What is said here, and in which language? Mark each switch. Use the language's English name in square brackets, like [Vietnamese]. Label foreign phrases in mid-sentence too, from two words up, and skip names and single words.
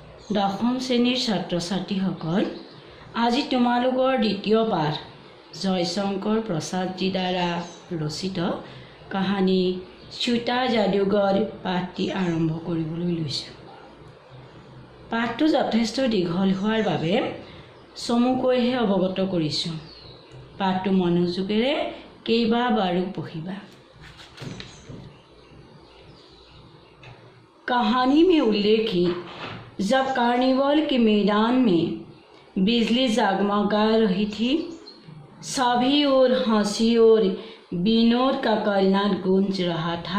[Assamese] দশম শ্ৰেণীৰ ছাত্ৰ ছাত্ৰীসকল, আজি তোমালোকৰ দ্বিতীয় পাঠ জয়শংকৰ প্ৰসাদজী দ্বাৰা ৰচিত কাহিনী চোটা যাদুঘৰ পাঠটি আৰম্ভ কৰিবলৈ লৈছোঁ। পাঠটো যথেষ্ট দীঘল হোৱাৰ বাবে চমুকৈহে অৱগত কৰিছোঁ। পাঠটো মনোযোগেৰে কেইবাবাৰো পঢ়িবা। [Hindi] कहानी में उल्लेखित जब कार्निवल के मैदान में बिजली जगमगा रही थी, सभी ओर हंसी और विनोद का कलनाद गूंज रहा था।